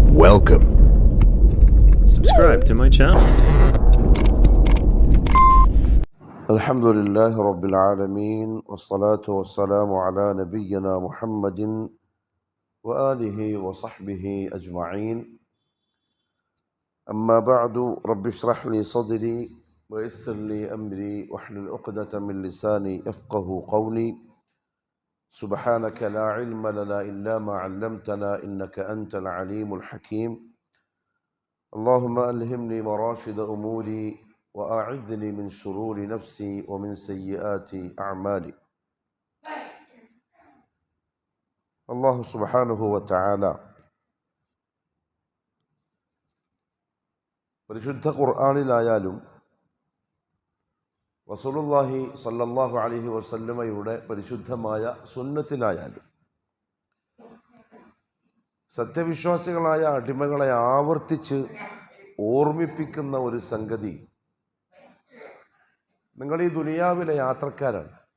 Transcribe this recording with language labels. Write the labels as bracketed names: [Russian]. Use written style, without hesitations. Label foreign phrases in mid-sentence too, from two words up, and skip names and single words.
[English] Welcome. Subscribe to my channel. [Arabic] الحمد لله رب العالمين والصلاة والسلام على نبينا محمد وآله وصحبه أجمعين. أما بعد رب اشرح لي صدري ويسر لي أمري واحلل عقدة من لساني يفقه قولي. سبحانك لا علم لنا إلا ما علمتنا إنك أنت العليم الحكيم. اللهم ألهمني مراشد أموري وأعذني من شرور نفسي ومن سيئات أعمالي. الله سبحانه وتعالى [Malayalam] പരിശുദ്ധ ഖുർആനിലായാലും [Arabic] رسول الله صلى الله عليه وسلم [Malayalam] പരിശുദ്ധമായ സുന്നത്തിലായാലും സത്യവിശ്വാസികളായ അടിമകളെ ആവർത്തിച്ച് ഓർമ്മിപ്പിക്കുന്ന ഒരു സംഗതി, നിങ്ങൾ ഈ ദുനിയാവിലെ യാത്രക്കാരാണ്.